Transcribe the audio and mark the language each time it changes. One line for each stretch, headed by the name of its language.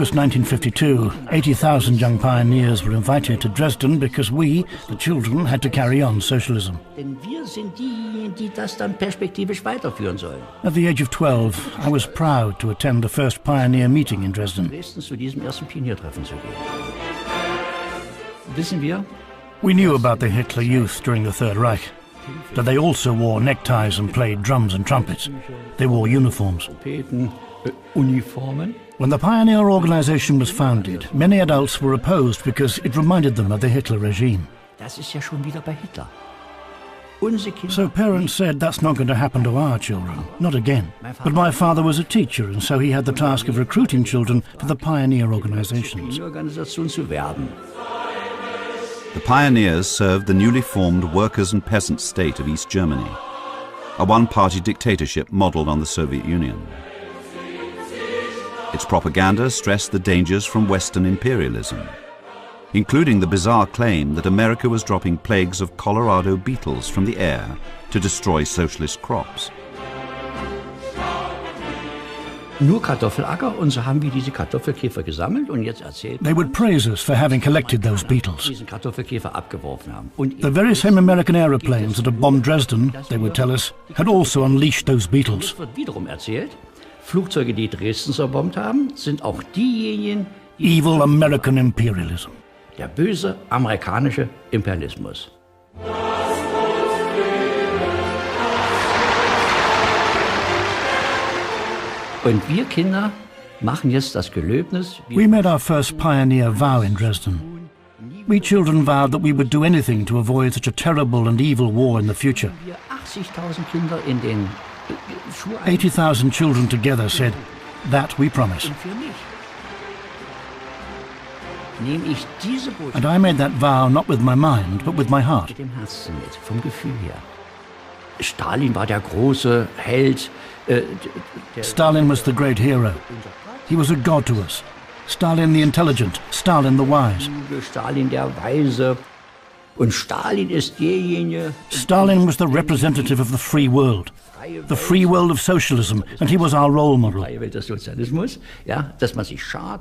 English: 1952, 80,000 young pioneers were invited to Dresden because we, the children, had to carry on socialism.
German: Denn wir sind diejenigen, die das dann perspektivisch weiterführen sollen.
English: At the age of 12, I was proud to attend the first pioneer meeting in Dresden.
German: Dresden zu diesem ersten Pioniertreffen zu gehen. Wissen wir?
English: We knew about the Hitler Youth during the Third Reich, that they also wore neckties and played drums and trumpets. They wore uniforms.
German: Uniformen.
English: When the pioneer organization was founded, many adults were opposed because it reminded them of the Hitler regime.
German: Das ist ja schon wieder bei Hitler.
English: So parents said that's not going to happen to our children, not again. But my father was a teacher, and so he had the task of recruiting children for the pioneer organizations. The pioneers served the newly formed workers' and peasants' state of East Germany, a one-party dictatorship modelled on the Soviet Union. Its propaganda stressed the dangers from Western imperialism, including the bizarre claim that America was dropping plagues of Colorado beetles from the air to destroy socialist crops.
German: Nur Kartoffelacker, und so haben wir diese Kartoffelkäfer gesammelt und jetzt erzählt.
English: They would praise us for having collected those beetles.
German: Diesen Kartoffelkäfer abgeworfen haben. Und
English: The very same American aeroplanes that had bombed Dresden, they would tell us, had also unleashed those beetles.
German: es wird wiederum erzählt, Flugzeuge, die Dresden zerbombt haben, sind auch diejenigen,
English: Evil American imperialism.
German: der böse amerikanische Imperialismus. Und wir Kinder machen jetzt das Gelöbnis.
English: We made our first pioneer vow in Dresden. We children vowed that we would do anything to avoid such a terrible and evil war in the future.
German: Wir 80.000 Kinder in den
English: 80,000 children together said, that we promise.
German: Und für mich nehme ich diese Botschaft
English: And I made that vow not with my mind, but with my heart.
German: mit dem Herzen mit, vom Gefühl her. Stalin war der große Held.
English: Stalin was the great hero. He was a god to us. Stalin the intelligent, Stalin the wise.
German: Stalin der Weise. Und Stalin ist derjenige,
English: Stalin was the representative of the free world of socialism, and he was our role model.
German: freie Welt des Sozialismus, ja, dass man sich schadet.